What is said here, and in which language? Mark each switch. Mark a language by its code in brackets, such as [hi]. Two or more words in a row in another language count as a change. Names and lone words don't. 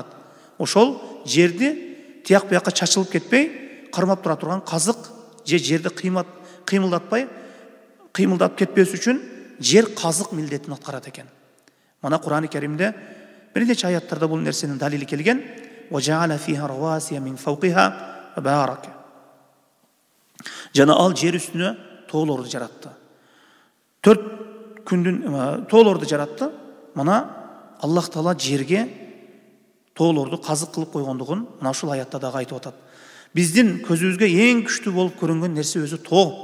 [ky] Ошол жерди тияк бияка чачылып кетпей кармап тура турган казык, же жерди кыймылдап кетпес үчүн жер казык милдетин аткарат экен. Мына Кур'ан-ы Керимде бир нече аяттарда бул нерсенин далили келген. [ar] وَجَعَلَ فِيهَا رَوَاسِيَ مِنْ فَوْقِهَا وَبَارَكَ. [ky] Жана ал жер үстүнө тоолорду жаратты. 4 күндүн тоолорду жаратты. Мына Аллах Таала жерге тоолорду казык кылып койгондугун мына ушул аятта дагы айтып атат. Биздин көзүбүзгө эң күчтүү болуп көрүнгөн нерсе өзү тоо.